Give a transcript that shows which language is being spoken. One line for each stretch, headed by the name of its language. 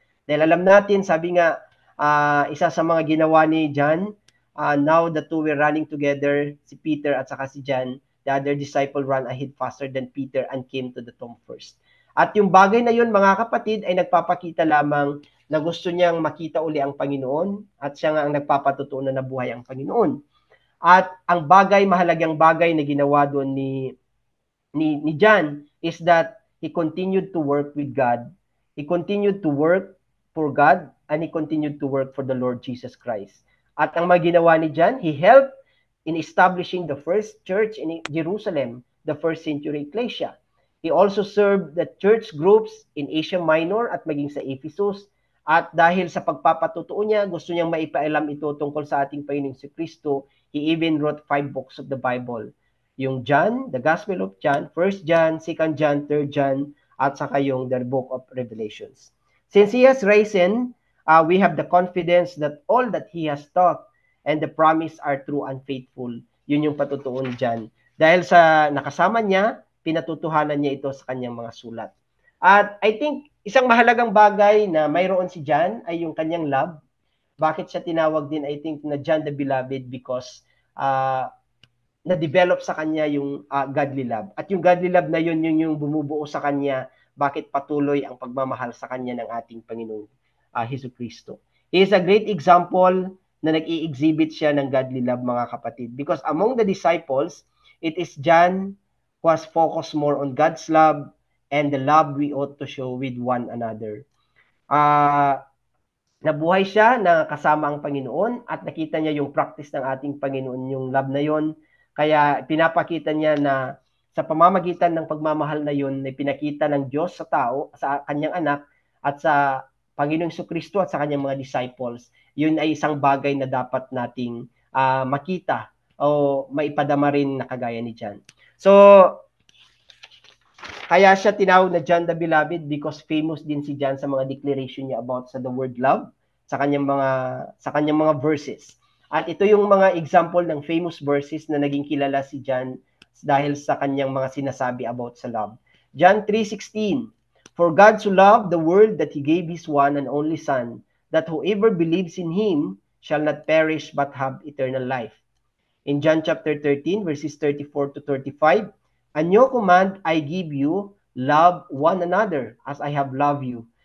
Filipino: Dahil alam natin, sabi nga, isa sa mga ginawa ni John,
English: now the two were running together,
Filipino: si Peter at saka si John,
English: the other disciple ran ahead faster than Peter and came to the tomb first.
Filipino: At yung bagay na yun, mga kapatid, ay nagpapakita lamang na gusto niyang makita uli ang Panginoon at siya nga ang nagpapatutuo na nabuhay ang Panginoon. At ang mahalagang bagay na ginawa doon ni John
English: is that he continued to work with God. He continued to work for God and he continued to work for the Lord Jesus Christ.
Filipino: At ang ginawa ni John,
English: he helped in establishing the first church in Jerusalem, the first century ecclesia. He also served the church groups in Asia Minor
Filipino: at maging sa Ephesus. At dahil sa pagpapatutuo niya, gusto niyang maipaalam ito tungkol sa ating Panginoong si Kristo,
English: he even wrote 5 books of the Bible. Yung John, the Gospel of John, 1 John, 2 John, 3 John, at saka yung the Book of Revelations. Since he has risen, we have the confidence that all that he has taught and the promise are true and faithful.
Filipino: Yun yung patutuo ni John. Dahil sa nakasama niya, pinatutuhanan niya ito sa kanyang mga sulat. At I think isang mahalagang bagay na mayroon si John ay yung kanyang love. Bakit siya tinawag din, I think, na John the Beloved?
English: Because na-develop sa kanya yung godly love.
Filipino: At yung godly love na yun, yung bumubuo sa kanya, bakit patuloy ang pagmamahal sa kanya ng ating Panginoon Hesus Kristo.
English: He is a great example
Filipino: na nag-i-exhibit siya ng godly love, mga kapatid.
English: Because among the disciples, it is John who has focused more on God's love and the love we ought to show with one another.
Filipino: Nabuhay siya na kasama ang Panginoon at nakita niya yung practice ng ating Panginoon, yung love na yon. Kaya pinapakita niya na sa pamamagitan ng pagmamahal na yun, na pinakita ng Diyos sa tao, sa kanyang anak, at sa Panginoong Jesucristo at sa kanyang mga disciples, yun ay isang bagay na dapat nating makita o maipadama rin na kagaya ni John. So, kaya siya tinawag na John the Beloved
English: because famous
Filipino: din si John sa mga declaration niya about sa the word love, sa kanyang mga verses. At ito yung mga example ng famous verses na naging kilala si John dahil sa kanyang mga sinasabi about sa love.
English: John 3:16, for God so loved the world that he gave his one and only Son, that whoever believes in him shall not perish but have eternal life. In John chapter 13, verses 34 to 35, a new command I give you, love one another as I have loved you.